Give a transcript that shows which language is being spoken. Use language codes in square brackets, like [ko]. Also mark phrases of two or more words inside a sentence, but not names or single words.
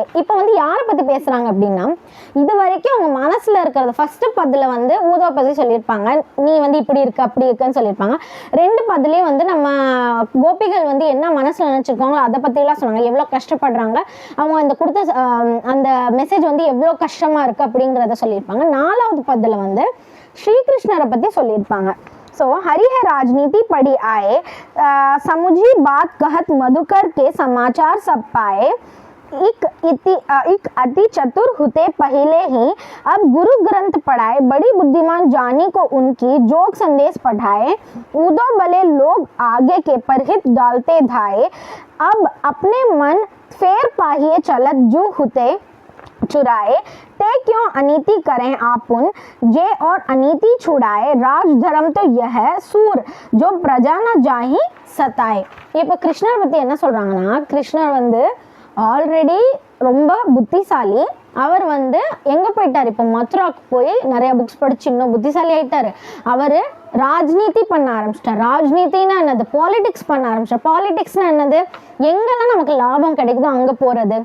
[ta] இப்போ வந்து யாரை பற்றி பேசுகிறாங்க அப்படின்னா, இது வரைக்கும் அவங்க மனசில் இருக்கிறது ஃபஸ்ட்டு பதில் வந்து ஊதா பற்றி சொல்லியிருப்பாங்க, நீ வந்து இப்படி இருக்க அப்படி இருக்குன்னு சொல்லியிருப்பாங்க. 2 பதிலையும் வந்து நம்ம கோபிகள் வந்து என்ன மனசில் நினச்சிருக்காங்களோ அதை பற்றிலாம் சொன்னாங்க, எவ்வளோ கஷ்டப்படுறாங்க அவங்க, அந்த கொடுத்த அந்த மெசேஜ் வந்து எவ்வளோ கஷ்டமாக இருக்குது அப்படிங்கிறத சொல்லியிருப்பாங்க. 4வது பதில் வந்து ஸ்ரீகிருஷ்ணரை பற்றி சொல்லியிருப்பாங்க. [bra] सो हरि है राजनीति पढ़ी आए, समुझी बात कहत मधुकर के समाचार सब पाए, एक अति चतुर हुते पहले ही अब गुरु ग्रंथ पढ़ाए, बड़ी बुद्धिमान जानी को उनकी जोग संदेश पढ़ाए, उदो भले लोग आगे के परहित डालते धाए, अब अपने मन फेर पाहिए चलत जो हुते चुराए, ते क्यों अनीति करें आपुन, जे और अनीति छुड़ाए, राज धर्म तो यह है सूर जो प्रजा न जाही सताए. [ta] இப்போ கிருஷ்ணர் பற்றி என்ன சொல்கிறாங்கன்னா, கிருஷ்ணர் வந்து ஆல்ரெடி ரொம்ப புத்திசாலி. அவர் வந்து எங்கே போயிட்டார், இப்போ மதுராவுக்கு போய் நிறைய புக்ஸ் படிச்சு இன்னும் புத்திசாலி ஆயிட்டார். அவர் ராஜ்நீதி பண்ண ஆரம்பிச்சிட்டார். ராஜ்நீதினா என்னது, பாலிடிக்ஸ் பண்ண ஆரம்பிச்சிட்டார். பாலிடிக்ஸ்னா என்னது, எங்கெல்லாம் நமக்கு லாபம் கிடைக்குதோ அங்கே போகிறது.